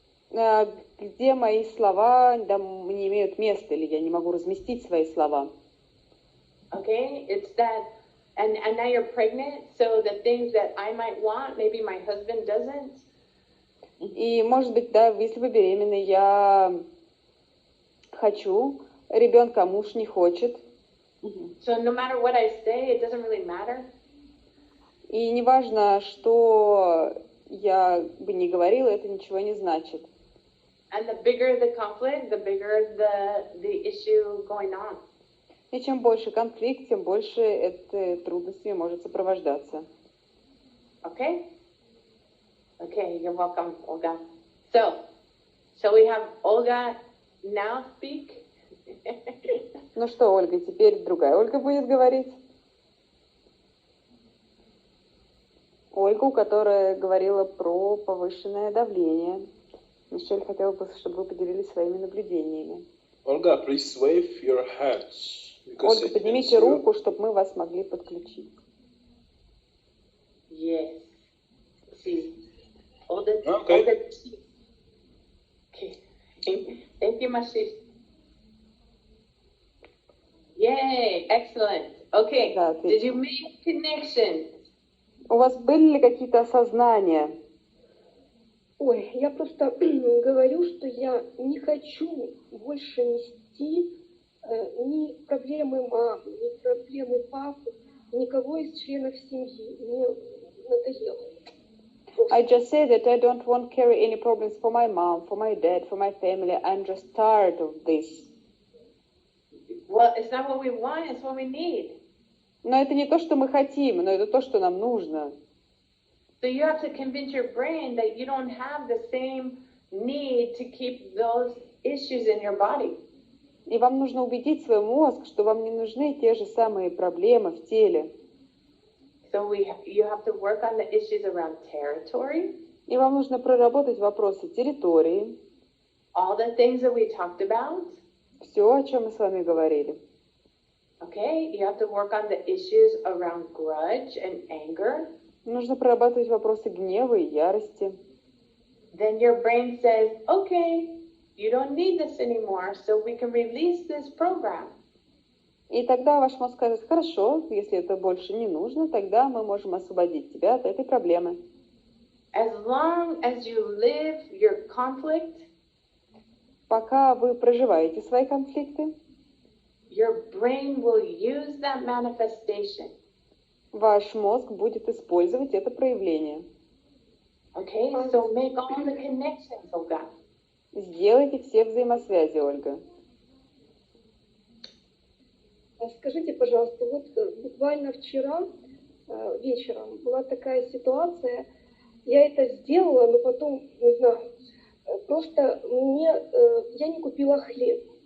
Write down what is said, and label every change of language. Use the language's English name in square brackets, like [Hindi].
[Russian] Где мои слова не имеют места, или я не могу разместить свои слова. [English] Okay, it's that, and now you're pregnant, so the things that I might want, maybe my husband doesn't. [Russian] И, может быть, да, если вы беременны, я хочу ребенка, а муж не хочет. [English] So no matter what I say, it doesn't really matter. [Russian] И неважно, что я бы ни говорила, это ничего не значит. [English] And the bigger the conflict, the bigger the issue going on. [Russian] И чем больше конфликт, тем больше это трудностями может сопровождаться. [English] Okay? Okay, you're welcome, Olga. So, shall we have Olga now speak? [Russian] Ну что, Ольга, теперь другая Ольга будет говорить. Ольгу, которая говорила про повышенное давление. Мишель хотела бы, чтобы вы поделились своими наблюдениями. [English] Olga, please wave your hands. [Russian] Ольга, поднимите руку, чтобы мы вас могли подключить. [English] Yes. See. Okay. Thank you, Mashi. Yay, excellent. Okay, [Russian] да, [English] did you make connections? [Russian] У вас были ли какие-то осознания? Ой, я просто говорю, что я не хочу больше нести ни проблемы мамы, ни проблемы папы, никого из членов семьи. Мне надоело. [English] I just say that I don't want to carry any problems for my mom, for my dad, for my family. I'm just tired of this. Well, it's not what we want, it's what we need. [Russian] Но это не то, что мы хотим, но это то, что нам нужно. [English] So you have to convince your brain that you don't have the same need to keep those issues in your body. [Russian] И вам нужно убедить свой мозг, что вам не нужны те же самые проблемы в теле. [English] So you have to work on the issues around territory. [Russian] И вам нужно проработать вопросы территории. [English] All the things that we talked about. [Russian] Все, о чем мы с вами говорили. [English] Okay, you have to work on the issues around grudge and anger. [Russian] Нужно прорабатывать вопросы гнева и ярости. [English] Then your brain says, okay, you don't need this anymore, so we can release this program. [Russian] И тогда ваш мозг скажет, хорошо, если это больше не нужно, тогда мы можем освободить тебя от этой проблемы. [English] As long as you live your conflict, [Russian] пока вы проживаете свои конфликты, [English] your brain will use that manifestation. [Russian] Ваш мозг будет использовать это проявление. [English] Okay, so make all the connections, Olga. [Russian] Сделайте все взаимосвязи, Ольга. Скажите, пожалуйста, вот буквально вчера вечером была такая ситуация, я это сделала, но потом, не знаю, просто я не купила хлеб.